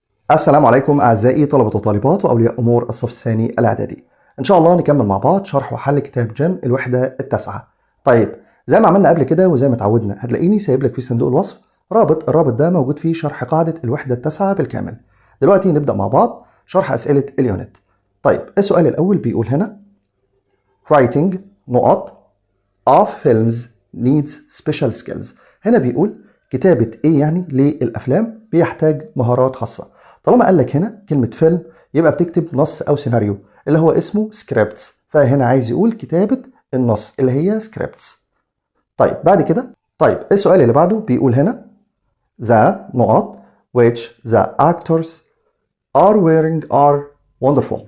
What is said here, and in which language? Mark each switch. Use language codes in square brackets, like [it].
[ar] السلام عليكم أعزائي طلبة وطالبات وأولياء أمور الصف الثاني الإعدادي. إن شاء الله نكمل مع بعض شرح وحل كتاب جيم الوحدة التاسعة. طيب زي ما عملنا قبل كده وزي ما اتعودنا هتلاقيني سايب لك في صندوق الوصف الرابط ده موجود فيه شرح قاعدة الوحدة التاسعة بالكامل. دلوقتي نبدأ مع بعض شرح أسئلة اليونت. طيب السؤال الأول بيقول هنا [en] writing of films needs special skills. [ar] هنا بيقول كتابة إيه يعني للأفلام بيحتاج مهارات خاصة. طالما قال لك هنا كلمة فيلم يبقى بتكتب نص أو سيناريو اللي هو اسمه سكريبتس، فهنا عايز يقول كتابة النص اللي هي سكريبتس. طيب بعد كده السؤال اللي بعده بيقول هنا [en] the which the actors are wearing are wonderful.